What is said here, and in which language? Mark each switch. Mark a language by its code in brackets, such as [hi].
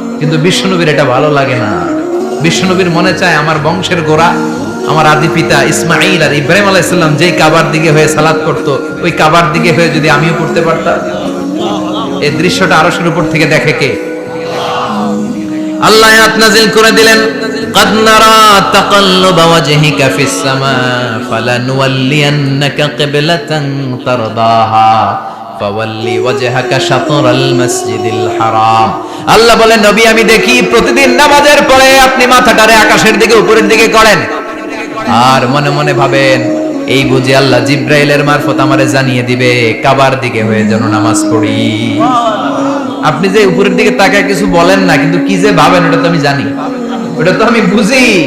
[bn] কিন্তু বিশ্বনবীর এটা ভালো লাগে না। বিশ্বনবীর মনে চায় আমার বংশের গোড়া, আমার আদি পিতা ইসমাঈল আর ইব্রাহিম আলাইহিস সালাম যেই কাবার দিকে হয়ে সালাত করতো, ওই কাবার দিকে হয়ে যদি আমিও পড়তে পারতাম। এই দৃশ্যটা আরশের উপর থেকে দেখে কে? আল্লাহ আয়াত নাযিল করে দিলেন, [ar] قد نرى تقلب وجهك في السماء فلنولينك قبلة ترضاها فولي وجهك شطر المسجد الحرام। [bn] আল্লাহ বলেন নবী আমি দেখি প্রতিদিন নামাজের পরে আপনি মাথাটারে আকাশের দিকে উপরের দিকে করেন আর মনে মনে ভাবেন এই বুঝি আল্লাহ জিব্রাইলের মারফত আমারে জানিয়ে দিবে কাবার দিকে হয়ে যেন নামাজ পড়ি। আপনি যে উপরের দিকে তাকায় কিছু বলেন না, কিন্তু কি যে ভাবেন ওটা তো আমি জানি, ওটা তো আমি বুঝি।